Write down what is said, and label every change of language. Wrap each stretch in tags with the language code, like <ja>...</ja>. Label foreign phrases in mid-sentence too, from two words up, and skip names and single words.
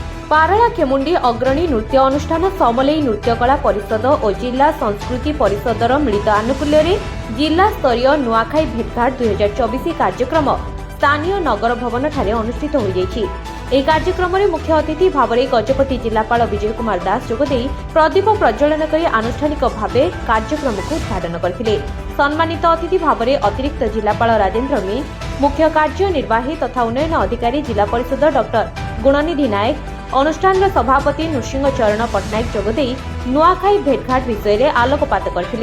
<or>ପାରଳା ଖେମୁଣ୍ଡି ଅଗ୍ରଣୀ ନୃତ୍ୟ ଅନୁଷ୍ଠାନ ସମଲେଇ ନୃତ୍ୟକଳା ପରିଷଦ ଔର ଜିଲ୍ଲା ସଂସ୍କୃତି ପରିଷଦର ମିଳିତ ଆନୁକୂଲ୍ୟ ଜିଲ୍ଲା ସ୍ତରୀୟ ନୂଆଖାଇ ଭେଟଘାଟ 2024 କାର୍ଯ୍ୟକ୍ରମ ସ୍ଥାନୀୟ ନଗର ଭବନ ଠାରେ ଅନୁଷ୍ଠିତ ହୋ ଜାଇଛି। ଏହି କାର୍ଯ୍ୟକ୍ରମରେ ମୁଖ୍ୟ ଅତିଥି ଭାବରେ ଗଜପତି ଜିଲ୍ଲାପାଳ ବିଜୟ କୁମାର ଦାସ ଯୋଗଦେଇ ପ୍ରଦୀପ ପ୍ରଜ୍ୱଳନ କରି ଆନୁଷ୍ଠାନିକ ଭାବେ କାର୍ଯ୍ୟକ୍ରମକୁ ଉଦ୍ଘାଟନ କରିଥିଲେ। ସମ୍ମାନିତ ଅତିଥି ଭାବରେ ଅତିରିକ୍ତ ଜିଲ୍ଲାପାଳ ରାଜେନ୍ଦ୍ର ମି, ମୁଖ୍ୟ କାର୍ଯ୍ୟନିର୍ବାହୀ ତଥା ଉନ୍ନୟନ ଅଧିକାରୀ ଜିଲ୍ଲା ପରିଷଦ ଡକ୍ଟର ଗୁଣନିଧି ନାୟକ, ଅନୁଷ୍ଠାନର ସଭାପତି ନୃସିଂହ ଚରଣ ପଟ୍ଟନାୟକ ଯୋଗଦେଇ ନୂଆଖାଇ ଭେଟଘାଟ ବିଷୟରେ ଆଲୋକପାତ କରିଥିଲେ।</or>